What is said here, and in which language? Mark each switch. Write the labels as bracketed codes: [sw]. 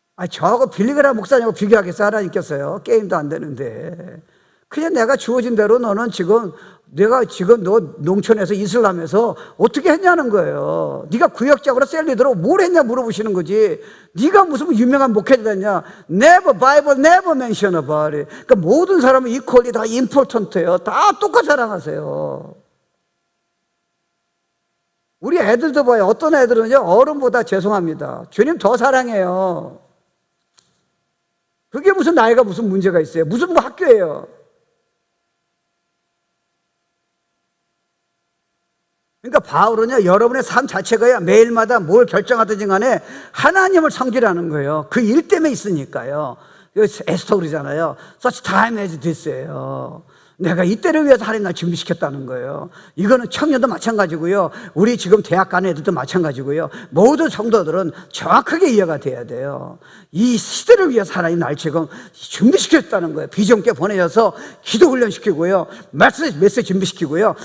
[ko] 저하고 빌리그라 목사님하고 비교하겠어? 하나님께서요. 게임도 안 되는데. 그냥 내가 주어진 대로 너는 지금, 내가 지금 너 농촌에서 이슬람에서 어떻게 했냐는 거예요. 네가 구역적으로 셀리더로 뭘 했냐 물어보시는 거지. 네가 무슨 유명한 목회자 됐냐. [en] Never, Bible never mention about it. [ko] 그러니까 모든 사람은 equally 다 important예요. 다 똑같이 사랑하세요. 우리 애들도 봐요. 어떤 애들은요, 어른보다 죄송합니다. 주님 더 사랑해요. 그게 무슨 나이가 무슨 문제가 있어요. 무슨 뭐 학교예요. 그러니까 바울은요, 여러분의 삶 자체가 매일마다 뭘 결정하든지 간에 하나님을 섬기라는 거예요. 그 일 때문에 있으니까요. 에스더 그러잖아요. [en] Such time as this예요. [ko] 내가 이때를 위해서 하나님 날 준비시켰다는 거예요. 이거는 청년도 마찬가지고요. 우리 지금 대학 가는 애들도 마찬가지고요. 모든 성도들은 정확하게 이해가 돼야 돼요. 이 시대를 위해서 하나님 날 지금 준비시켰다는 거예요. 비전께 보내셔서 기도 훈련시키고요. 메시지 준비시키고요.